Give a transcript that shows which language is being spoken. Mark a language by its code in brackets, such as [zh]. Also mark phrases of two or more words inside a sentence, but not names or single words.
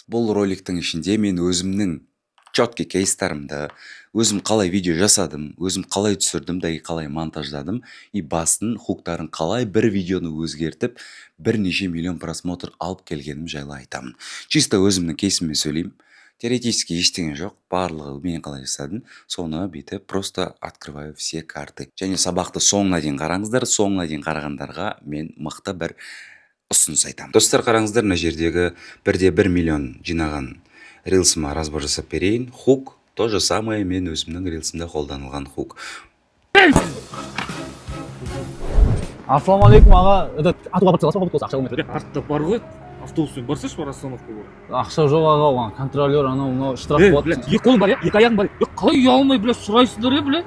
[kk] Бұл роликтің ішінде мен өзімнің четкий кейстарымды, өзім қалай видео жасадым, өзім қалай түсірдім да қалай монтаждадым, и басын, хуктарын қалай бір видеоны өзгертіп, бірнеше миллион просмотр алып келгенім жайлы айтамын. Чисто өзімнің кейсіммен сөйлеймін. Теоретически ештеңе жоқ, барлығы мен қалай жасадым, соны бүйтіп [ru] просто открываю все карты. [kk] Және сабақты соңына дейін қараңыздар, соңына дейін қарағандарға мен мықты бір ұсыныс айтамын. Достар, қараңыздар, мына жердегі 1,1 миллион жинаған рилсыма разбор жасап берейін. Хук [ru] то же самое [kk] мен өзімнің рилсымда қолданылған хук. Ассалаумағалейкум аға, атуға барып саласың ба, осы ақша болмайды. Артта бар ғой, автобуспен барсайшы, бар остановкаға бар. Ақша жоқ аға, оған контролер анау мынау штраф болады. Екі қолың бар, екі аяғың бар. Қалай ұялмай, сұрайсыздар,